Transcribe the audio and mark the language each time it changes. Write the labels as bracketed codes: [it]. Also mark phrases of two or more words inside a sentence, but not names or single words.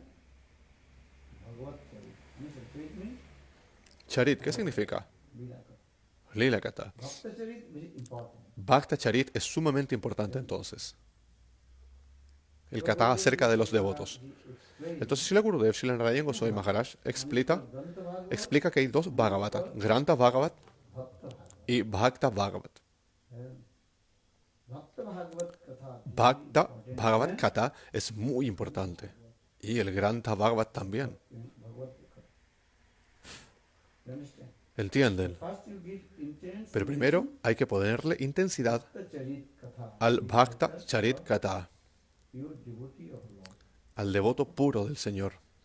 [es] Charit, ¿qué significa? [sa] Lila Katha. Bhakta Charit [es] es sumamente importante entonces. El Katha acerca de los devotos. Entonces, Srila Gurudev, Srila Narayan Goswami Maharaj explica que hay dos Bhagavata, Granta Bhagavat y Bhakta Bhagavat. Bhakta Bhagavat Katha es muy importante y el Granta Bhagavat también. ¿Entienden? Pero primero hay que ponerle intensidad al [sa] Bhakta Charit Katha, [es] al devoto puro del Señor.